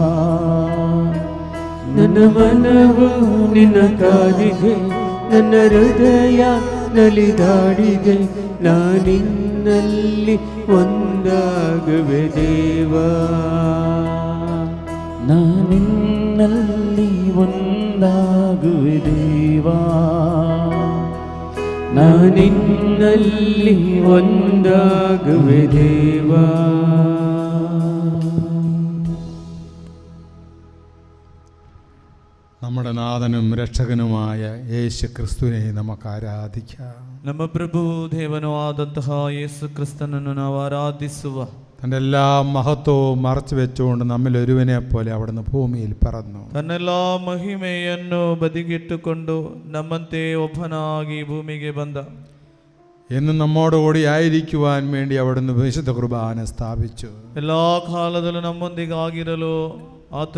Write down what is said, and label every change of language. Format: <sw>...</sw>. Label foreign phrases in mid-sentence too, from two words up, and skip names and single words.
<kn>ನನ್ನ ಮನವು ನಿನ್ನ ಕಾದಿದೆ, ನನ್ನ ಹೃದಯ ನಲಿದಾಡಿದೆ, ನಾನಿನ್ನಲ್ಲಿ ಒಂದಾಗುವೆ ದೇವಾ. ನಾನಿನ್ನಲ್ಲಿ ಒಂದಾಗುವೆ ದೇವಾ. ನಾನಿನ್ನಲ್ಲಿ ಒಂದಾಗುವೆ ದೇವಾ.</kn> <ml>നമ്മുടെ നാഥനും രക്ഷകനുമായ യേശു ക്രിസ്തുവിനെ നമുക്ക് ആരാധിക്കാം.</ml> <kn>ನಮ್ಮ ಪ್ರಭು ದೇವನೂ ಆದಂತಹ ಯೇಸು ಕ್ರಿಸ್ತನನ್ನು ನಾವು ಆರಾಧಿಸುವ.</kn> <ml>തൻ്റെ എല്ലാ മഹത്വവും മറച്ചു വെച്ചുകൊണ്ട് നമ്മിൽ ഒരുവനെ പോലെ അവിടുന്ന് ഭൂമിയിൽ പിറന്നു.</ml> <kn>ತನ್ನೆಲ್ಲ ಮಹಿಮೆಯನ್ನು ಬದಿಗಿಟ್ಟುಕೊಂಡು ನಮ್ಮಂತೆ ಒಬ್ಬನಾಗಿ ಭೂಮಿಗೆ ಬಂದ.</kn> <ml>എന്നും നമ്മോടുകൂടി ആയിരിക്കുവാൻ വേണ്ടി അവിടുന്ന് വിശുദ്ധ കുർബാന സ്ഥാപിച്ചു.</ml> <kn>എല്ലാ ಕಾಲದಲ್ಲೂ ನಮ್ಮೊಂದಿಗಾಗಿರಲು</kn>